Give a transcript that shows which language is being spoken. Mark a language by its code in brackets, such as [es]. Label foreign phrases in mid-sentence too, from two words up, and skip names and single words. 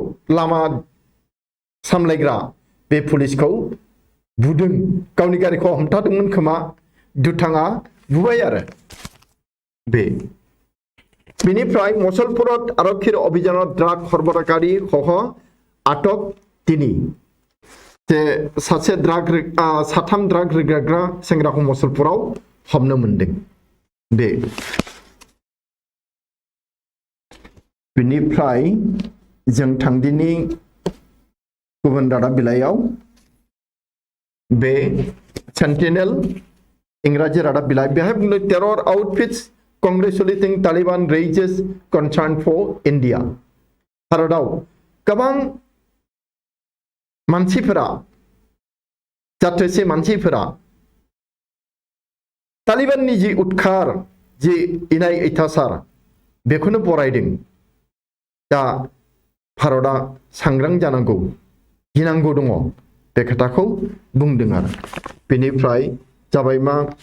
[brx] लामा सामलायग्रा बे पुलिसखौ बुदों गावनि गारिखौ हमथादोंमोन खोमा दुथाङा बुबाय आरो बे बेनिफ्राय मसलपुराव आरक्षीर अभियानाव [as] ড্ৰাগ চৰবৰাহকাৰী সহ আটক [brx] दिनै जे सासे साथाम ड्राग रोगाग्रा सेंग्राखौ मसलपुराव हमनो मोनदों बे बेनिफ्राय जों थांदिनि गुबुन रादाब बिलाइयाव बे सेन्टिनेल इंराजि रादाब बिलाइ बेहाय बुंदों [en] terror outfits congratulating Taliban raises concern for India [brx] भारताव गोबां मानसिफोरा जाथोसे मानसिफोरा तालिबाननि जि उदखार जि इनाय अयथासार बेखौनो बरायदों दा भारतआ सांग्रां जानांगौ गिनांगौ दङ बे खोथाखौ बुंदों आरो बेनिफ्राय जाबाय मा